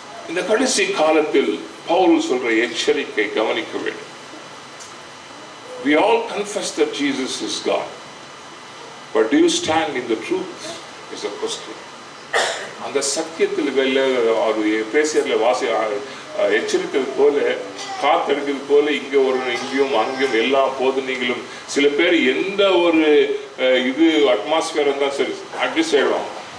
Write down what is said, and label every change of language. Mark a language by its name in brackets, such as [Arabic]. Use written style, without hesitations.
[Tamil] இந்த கடைசி காலத்தில் பவுல் சொல்ற எச்சரிக்கை கவனிக்க வேண்டும். [English] We all confess that Jesus is God, but do you stand in the truth is a question. [Tamil] அந்த சத்தியத்தில் பேசியர்ல எச்சரித்தது போல, காத்தெடுக்கிறது போல இங்கேயும் அங்கேயும் எல்லாம் போது நீங்களும் சில பேர் எந்த ஒரு இது அட்மாஸ்பியர் இருந்தால் சரி அட்ஜஸ்ட் ஆயிடுவாங்க.